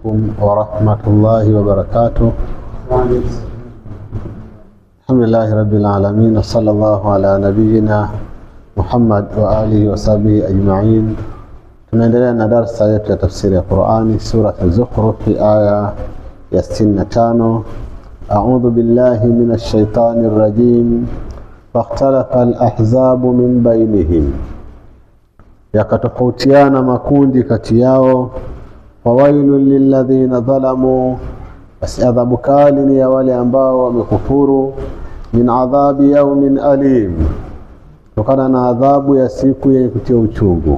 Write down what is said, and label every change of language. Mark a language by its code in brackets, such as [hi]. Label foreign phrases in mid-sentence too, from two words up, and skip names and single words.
[ar] ورحمة الله وبركاته. الحمد لله رب العالمين، صلى الله على نبينا Muhammad وآله وصحبه أجمعين. [sw] Tunaendelea na darasa yetu ya tafsiri ya Qur'ani, sura Az-Zukhruf, aya ya 65. [ar] أعوذ بالله من الشيطان الرجيم. فاختلف الأحزاب من بينهم, [sw] yakatofautiana makundi kati yao. [ar] فويل للذين ظلموا, [sw] basi adhabu kali ni ya wale ambao wamekufuru. [ar] من عذاب يوم أليم, [sw] kutokana na adhabu ya siku yenye kutia uchungu.